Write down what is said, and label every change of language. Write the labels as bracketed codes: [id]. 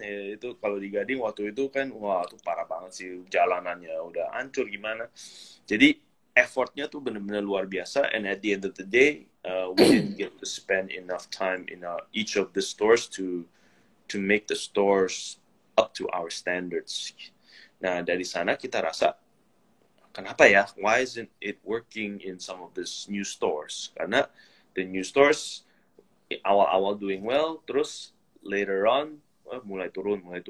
[id] Itu kalau di Gading waktu itu kan wah tuh parah banget sih jalanannya udah hancur gimana. Jadi effortnya tuh benar-benar luar biasa. [en] And at the end of the day, we didn't get to spend enough time in each of the stores to make the stores up to our standards. [id] Nah, dari sana kita rasa, kenapa ya? [en] Why isn't it working in some of these new stores? [id] Karena [en] the new stores [id] awal-awal [en] doing well, [id] terus [en] later on [id] mulai turun.